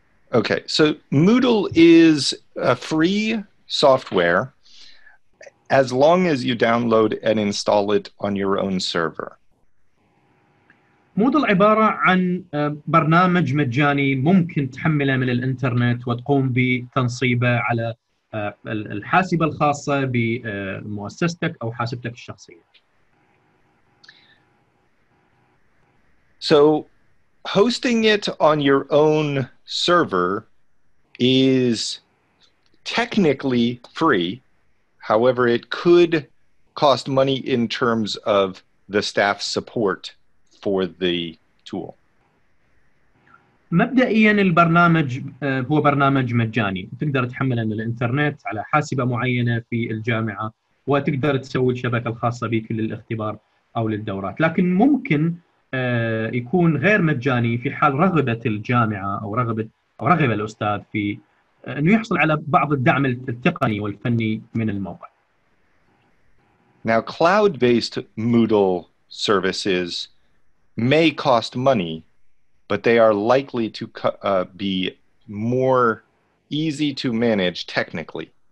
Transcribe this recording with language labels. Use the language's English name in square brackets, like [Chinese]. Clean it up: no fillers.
[English] Okay, so Moodle is a free software as long as you download and install it on your own server. [Arabic] مودل عبارة عن برنامج مجاني ممكن تحمله من الإنترنت وتقوم بتنصيبه على الحاسبة الخاصة بمؤسستك أو حاسبتك الشخصية. [English] So hosting it on your own server is technically free. However, it could cost money in terms of the staff support for the tool. [Arabic] مبدئيا البرنامج هو برنامج مجاني، تقدر تحمله من الانترنت على حاسبة معينة في الجامعة وتقدر تسوي الشبكة الخاصة بك للاختبار أو للدورات، لكن ممكن يكون غير مجاني في حال رغبة الجامعة أو رغب الأستاذ في أنه يحصل على بعض الدعم التقني والفني من الموقع. [English] Now, cloud-based Moodle services may cost money, but they are likely to be more easy to manage technically.